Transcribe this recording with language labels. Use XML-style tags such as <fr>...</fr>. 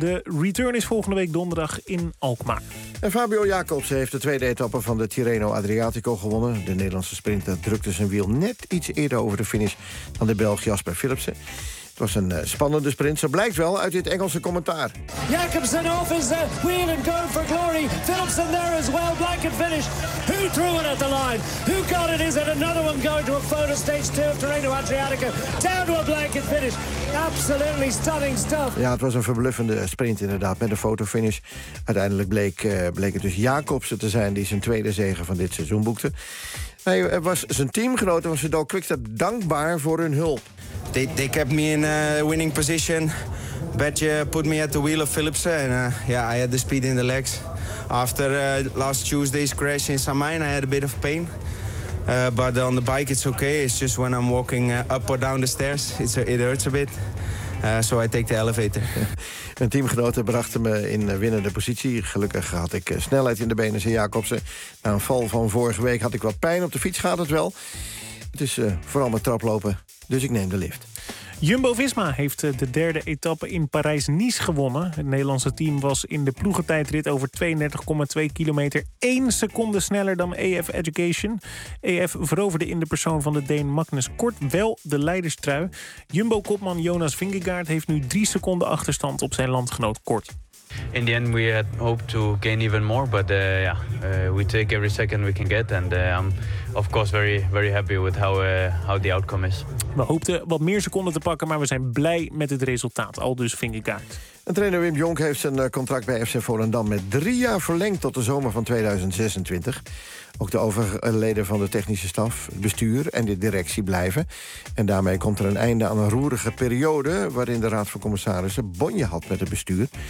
<nl>De return is volgende week donderdag in Alkmaar. En Fabio Jacobsen heeft de tweede etappe van de Tirreno Adriatico gewonnen. De Nederlandse sprinter drukte zijn wiel net iets eerder over de finish dan de Belg Jasper Philipsen. Het was een spannende sprint, zo blijkt wel uit dit Engelse commentaar.</nl> <en>Jacobsen off his wheel and go for glory. Philipsen there as well, blanket finish. Who threw it at the line? Who got it? Is it another one going to a photo stage 2 of Tirreno Adriatico? Down to a blanket finish. Absolutely stunning stuff.</en> <nl>Ja, het was een verbluffende sprint inderdaad met een fotofinish. Uiteindelijk bleek het dus Jacobsen te zijn die zijn tweede zege van dit seizoen boekte. Hij was zijn teamgenoten van Sudal Quickstep dankbaar voor hun hulp.</nl> <en>They kept me in a winning position. Betje put me at the wheel of Philipsen. And I had the speed in the legs. After last Tuesday's crash in Samijn, I had a bit of pain. But on the bike it's okay. It's just when I'm walking up or down the stairs, it hurts a bit. So I take the elevator.</en> <nl>Mijn teamgenoten brachten me in winnende positie. Gelukkig had ik snelheid in de benen, zei Jacobsen. Na een val van vorige week had ik wat pijn. Op de fiets gaat het wel. Het is vooral met traplopen. Dus ik neem de lift. Jumbo-Visma heeft de derde etappe in Parijs-Nice gewonnen. Het Nederlandse team was in de ploegentijdrit over 32,2 kilometer... 1 seconde sneller dan EF Education. EF veroverde in de persoon van de Deen Magnus Kort wel de leiderstrui. Jumbo-kopman Jonas Vingegaard heeft nu 3 seconden achterstand op zijn landgenoot Kort.</nl> <en>In the end we had hoped to gain even more, but we take every second we can get and I'm of course very very happy with how the outcome is.</en> <nl>We hoopten wat meer seconden te pakken, maar we zijn blij met het resultaat. Aldus Vingegaard. En trainer Wim Jonk heeft zijn contract bij FC Volendam met 3 jaar verlengd tot de zomer van 2026. Ook de overige leden van de technische staf, bestuur en de directie blijven. En daarmee komt er een einde aan een roerige periode waarin de Raad van Commissarissen bonje had met het bestuur.</nl>